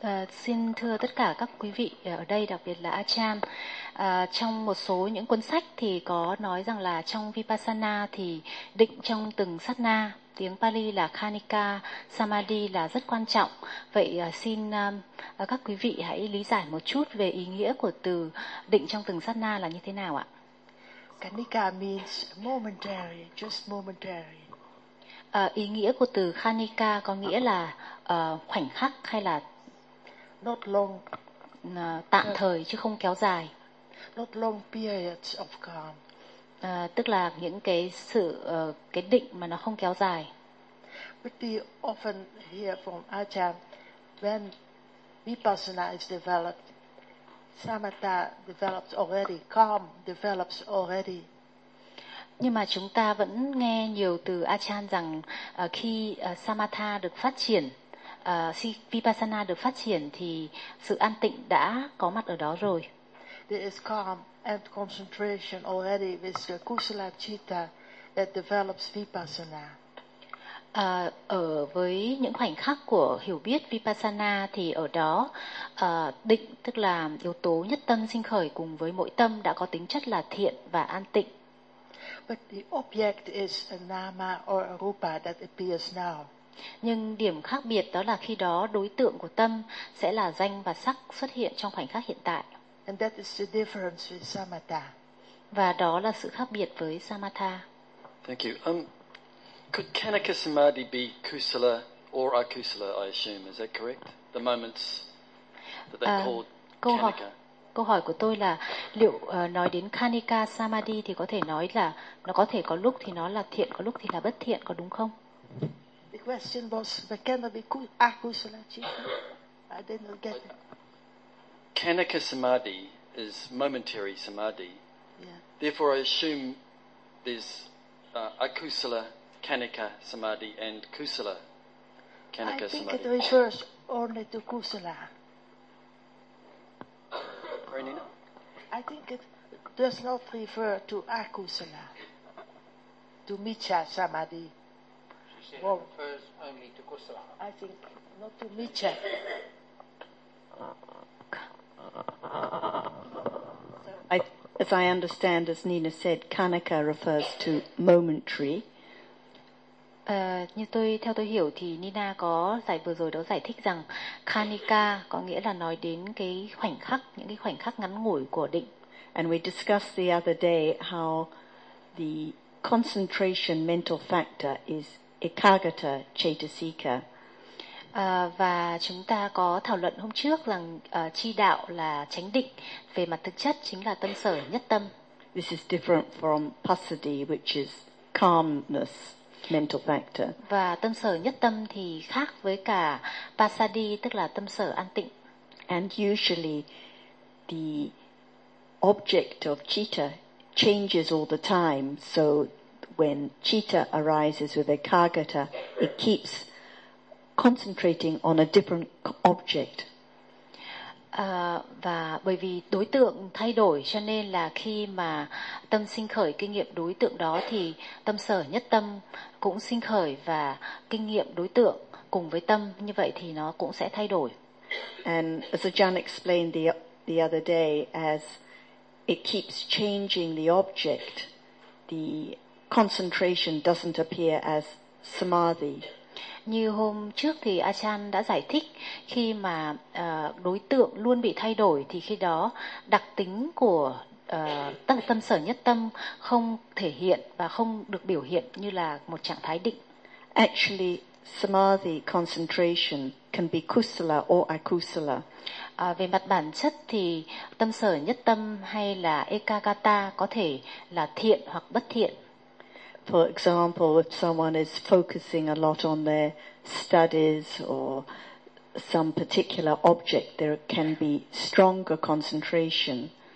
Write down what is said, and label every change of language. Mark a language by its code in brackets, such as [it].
[vi] Xin thưa tất cả các quý vị ở đây, đặc biệt là Acham, trong một số những cuốn sách thì có nói rằng là trong vipassana thì định trong từng sát na, tiếng Pali là Kanika Samadhi, là rất quan trọng. Vậy xin các quý vị hãy lý giải một chút về ý nghĩa của từ định trong từng sát na là như thế nào ạ? [en] Kanika means momentary, just momentary. [vi] Ý nghĩa của từ Kanika có nghĩa là khoảnh khắc hay là [en] not long, [vi] tạm thời chứ không kéo dài. [en] Not long periods of calm. [vi] Tức là những cái sự cái định mà nó không kéo dài. [en] But we often hear from Ajahn when vipassana is developed, samatha develops already, calm develops already. [vi] Nhưng mà chúng ta vẫn nghe nhiều từ Achan rằng khi Samatha được phát triển, Vipassana được phát triển thì sự an tịnh đã có mặt ở đó rồi. [en] There is calm and concentration already with the Kusala Chitta that develops Vipassana. [vi] Ở với những khoảnh khắc của hiểu biết Vipassana thì ở đó định, tức là yếu tố nhất tâm sinh khởi cùng với mỗi tâm đã có tính chất là thiện và an tịnh. [en] But the object is a nama or a rupa that appears now. [vi] Nhưng điểm khác biệt đó là khi đó đối tượng của tâm sẽ là danh và sắc xuất hiện trong khoảnh khắc hiện tại. [en] And that is the difference with samatha. [vi] Và đó là sự khác biệt với samatha. [en] Thank you. Could Kanaka Samadhi be kusala or akusala, I assume, is that correct? The moments that they called Kanaka. Câu hỏi của tôi là liệu nói đến Kanaka Samadhi thì có thể nói là nó có thể có lúc thì nó là thiện, có lúc thì là bất thiện, có đúng không? The question was, can there be akusala chitta? I didn't get it. Kanaka Samadhi is momentary Samadhi. Yeah. Therefore, I assume there's akusala Kanaka Samadhi and Kusala Kanaka Samadhi. I think it refers only to Kusala. Renina? I think it does not refer to Akusala, to Micha Samadhi. She said well, it refers only to Kusala. I think not to Micha. As I understand, as Nina said, Kanaka refers to momentary. [vi] Theo tôi hiểu thì Nina có giải vừa rồi đó giải thích rằng Kanika có nghĩa là nói đến cái khoảnh khắc, những cái khoảnh khắc ngắn ngủi của định. [en] And we discussed the other day how the concentration mental factor is ekagata chetasika. [vi] Và chúng ta có thảo luận hôm trước rằng chi đạo là chánh định, về mặt thực chất chính là tâm sở nhất tâm. [en] This is different from pasadi, which is calmness. Mental factor. [vi] Và tâm sở nhất tâm thì khác với cả pasadi, tức là tâm sở an tịnh. [en] And usually the object of citta changes all the time, so when citta arises with ekagata, it keeps concentrating on a different object. [vi] Và bởi vì đối tượng thay đổi cho nên là khi mà tâm sinh khởi kinh nghiệm đối tượng đó thì tâm sở nhất tâm cũng sinh khởi và kinh nghiệm đối tượng cùng với tâm, như vậy thì nó cũng sẽ thay đổi. [en] And as John explained the other day, as it keeps changing the object, the concentration doesn't appear as samadhi. [vi] Như hôm trước thì Achan đã giải thích, khi mà đối tượng luôn bị thay đổi thì khi đó đặc tính của tâm sở nhất tâm không thể hiện và không được biểu hiện như là một trạng thái định. [en] Actually, samadhi concentration can be kusala or akusala. [vi] Về mặt bản chất thì tâm sở nhất tâm hay là ekagata có thể là thiện hoặc bất thiện. [en] For example, if someone is focusing a lot on their studies or some particular object, there can be stronger concentration.